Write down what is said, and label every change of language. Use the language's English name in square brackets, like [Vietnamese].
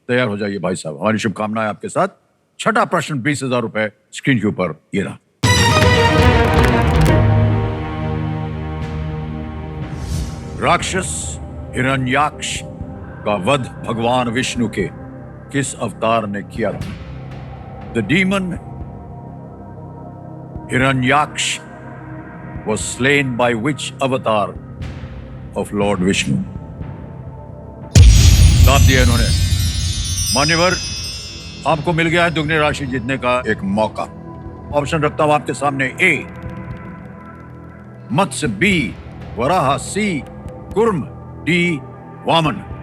[Hindi] तैयार हो जाइए भाई साहब, हमारी शुभकामनाएं आपके साथ. छठा प्रश्न 20,000 रुपए स्क्रीन के ऊपर ये रहा. राक्षस हिरण्याक्ष का वध भगवान विष्णु के किस अवतार ने किया था? [English] The demon Hiranyaksh was slain by which avatar of Lord Vishnu? [Hindi] दाब दिया इन्होंने. मान्यवर, आपको मिल गया है दुगनी राशि जीतने का एक मौका. ऑप्शन रखता हूं आपके सामने. ए मत्स्य, बी वराह, सी कुर्म, डी वामन.